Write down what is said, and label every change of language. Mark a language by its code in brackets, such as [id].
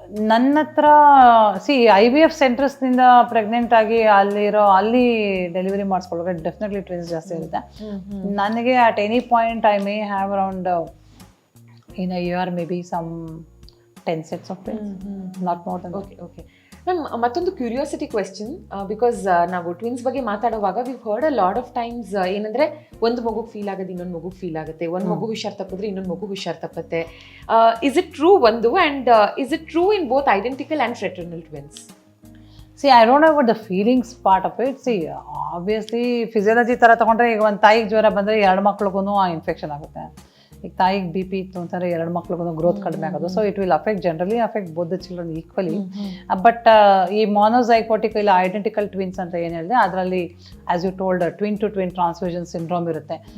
[kn] ನನ್ನ ಹತ್ರ IVF ಸೆಂಟರ್ಸ್ನಿಂದ pregnant ಆಗಿ ಅಲ್ಲಿ ಡೆಲಿವರಿ ಮಾಡಿಸ್ಕೊಳ್ಳೋಕೆ ಡೆಫಿನೆಟ್ಲಿ ಟ್ವಿನ್ಸ್ ಜಾಸ್ತಿ ಇರುತ್ತೆ. [en] ನನಗೆ at any point I may have around in a year may be some 10 sets of twins, not more than that. [kn] Okay okay ma'am ಮತ್ತೊಂದು curiosity question because ನಾವು twins ಬಗ್ಗೆ ಮಾತಾಡುವಾಗ [en] we heard a lot of times [kn] ಏನಂದ್ರೆ ಒಂದು ಮಗುಗೆ feel ಆಗೋದು ಇನ್ನೊಂದು ಮಗುಗೆ ಫೀಲ್ ಆಗುತ್ತೆ, ಒಂದು ಮಗು ಹುಷಾರ್ ತಪ್ಪಿದ್ರೆ ಇನ್ನೊಂದು ಮಗು ಹುಷಾರ್ ತಪ್ಪತ್ತೆ. [en] Is it true ಒಂದು, and is it true in both identical and fraternal twins? See, I don't know about the feelings part of it. See, obviously [kn] physiology ಥರ ತೊಗೊಂಡ್ರೆ ಈಗ ಒಂದು ತಾಯಿಗೆ ಜ್ವರ ಬಂದರೆ 2 ಮಕ್ಳಿಗೂ ಆ ಇನ್ಫೆಕ್ಷನ್ ಆಗುತ್ತೆ. ಈಗ ತಾಯಿಗೆ ಬಿ ಪಿ ಇತ್ತು ಅಂತಂದರೆ 2 ಮಕ್ಳಿಗೂ ಗ್ರೋತ್ ಕಡಿಮೆ ಆಗೋದು. [en] So it will generally affect both the children equally. [kn] But ಈ ಮೊನೋಸೈಕೋಟಿಕ್ ಇಲ್ಲ ಐಡೆಂಟಿಕಲ್ ಟ್ವಿನ್ಸ್ ಅಂತ ಏನು ಹೇಳಿದೆ, ಅದರಲ್ಲಿ [en] as you told [kn] twin to twin transfusion syndrome ಇರುತ್ತೆ.